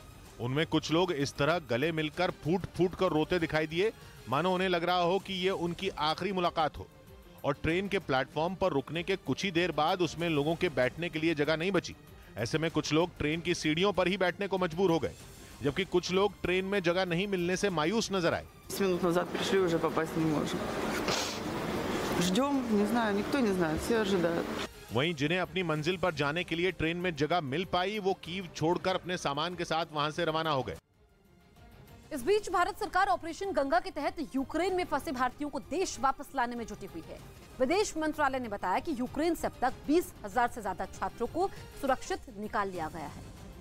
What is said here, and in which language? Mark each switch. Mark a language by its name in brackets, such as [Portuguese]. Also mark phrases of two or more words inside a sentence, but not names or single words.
[Hindi] उनमें कुछ लोग इस तरह गले मिलकर फूट फूट कर रोते दिखाई दिए, मानो उन्हें लग रहा हो कि ये उनकी आखिरी मुलाकात हो। और ट्रेन के प्लेटफॉर्म पर रुकने के कुछ ही देर बाद उसमें लोगों के बैठने के लिए जगह नहीं बची। ऐसे में कुछ लोग ट्रेन की सीढ़ियों पर ही बैठने को मजबूर हो गए, जबकि कुछ लोग ट्रेन में जगह नहीं मिलने से मायूस नजर आए। [Russian] 10 минут назад пришли, уже попасть не можем. Ждем, не знаю, никто не знает, все ожидают. [Hindi] वहीं जिन्हें अपनी मंजिल पर जाने के लिए ट्रेन में जगह मिल पाई, वो कीव छोड़कर अपने सामान के साथ वहां से रवाना हो गए। इस बीच भारत सरकार ऑपरेशन गंगा के तहत यूक्रेन में फंसे भारतीयों को देश वापस लाने में जुटी हुई है। विदेश मंत्रालय ने बताया कि यूक्रेन से अब तक 20,000 से ज्यादा छात्रों को सुरक्षित निकाल लिया गया है।